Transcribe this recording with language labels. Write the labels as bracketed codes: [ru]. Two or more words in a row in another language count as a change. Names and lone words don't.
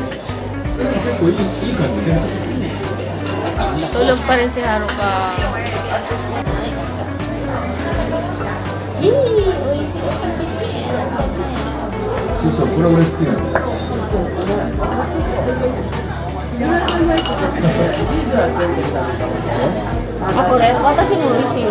[ja] 結構いい感じで。 [tl] Tulog pa rin si Haruka. Yee! [ja] そうそう、これ俺好きなんだよ。あ、これ私も美味しいよ。